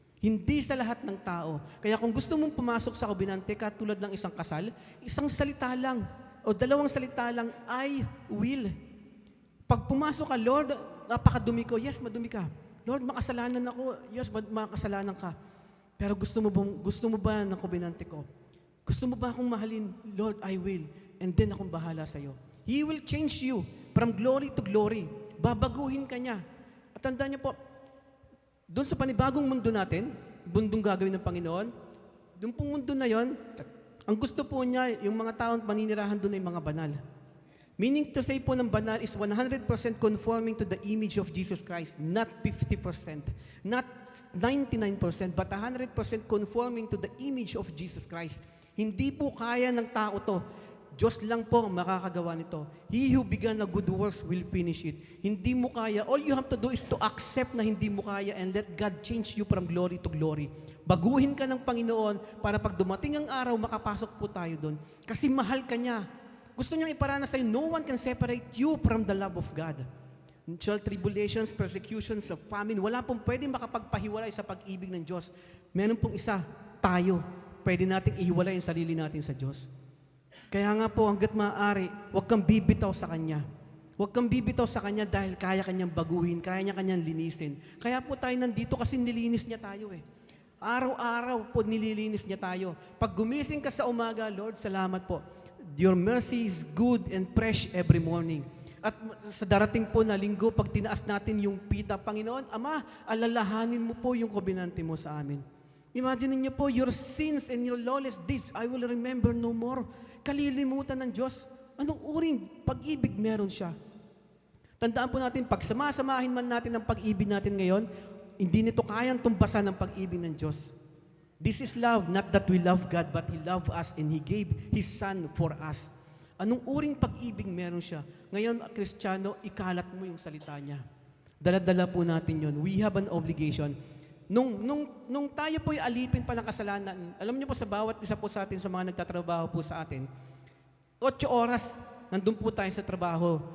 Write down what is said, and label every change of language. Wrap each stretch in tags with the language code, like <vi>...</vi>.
<tl>Hindi sa lahat ng tao. Kaya kung gusto mong pumasok sa kobenante, katulad ng isang kasal, isang salita lang o dalawang salita lang,</tl> <en>I will.</en> <tl>Pag pumasok ka, Lord, napakadumi ko. Yes, madumi ka. Lord, makasalanan ako. Yes, makasalanan ka. Pero gusto mo ba ng kobenante ko? Gusto mo ba akong mahalin? Lord,</tl> <en>I will. And then</en> <tl>akong bahala sa iyo.</tl> <en>He will change you from glory to glory.</en> <tl>Babaguhin ka niya. At tandaan niyo po, doon sa panibagong mundo natin, mundong gagawin ng Panginoon, doon pong mundo na yon, ang gusto po niya, yung mga taong maninirahan doon ay mga banal.</tl> <en>Meaning to say po ng banal is 100% conforming to the image of Jesus Christ, not 50%, not 99%, but 100% conforming to the image of Jesus Christ.</en> <tl>Hindi po kaya ng tao to. Diyos lang po ang makakagawa nito.</tl> <en>He who began a good works will finish it.</en> <tl>Hindi mo kaya.</tl> <en>All you have to do is to accept</en> <tl>na hindi mo kaya</tl> <en>and let God change you from glory to glory.</en> <tl>Baguhin ka ng Panginoon para pag dumating ang araw, makapasok po tayo doon. Kasi mahal ka niya. Gusto niyang iparanas sa'yo,</tl> <en>no one can separate you from the love of God. Tribulations, persecutions, famine,</en> <tl>wala pong pwede makapagpahiwalay sa pag-ibig ng Diyos. Meron pong isa, tayo. Pwede nating ihiwalay ang sarili natin sa Diyos. Kaya nga po, hanggat maaari, huwag kang bibitaw sa Kanya. Huwag kang bibitaw sa Kanya dahil kaya Kanyang baguhin, kaya niya Kanyang linisin. Kaya po tayo nandito kasi nilinis niya tayo eh. Araw-araw po nililinis niya tayo. Pag gumising ka sa umaga, Lord, salamat po.</tl> <en>Your mercy is good and fresh every morning.</en> <tl>At sa darating po na linggo, pag tinaas natin yung pita, Panginoon, Ama, alalahanin mo po yung kobenante mo sa amin. Imagine niyo po,</tl> <en>your sins and your lawless deeds, I will remember no more.</en> <tl>Kalilimutan ng Diyos. Anong uring pag-ibig meron siya? Tandaan po natin, pag samasamahin man natin ang pag-ibig natin ngayon, hindi nito kayang tumpasan ng pag-ibig ng Diyos.</tl> <en>This is love, not that we love God, but He loved us and He gave His Son for us.</en> <tl>Anong uring pag-ibig meron siya? Ngayon, Kristiyano, ikalat mo yung salita niya. Dala-dala po natin yon.</tl> <en>We have an obligation.</en> <tl>Nung tayo po'y alipin pa ng kasalanan, alam niyo po sa bawat isa po sa atin, sa mga nagtatrabaho po sa atin, 8 oras, nandun po tayo sa trabaho.</tl>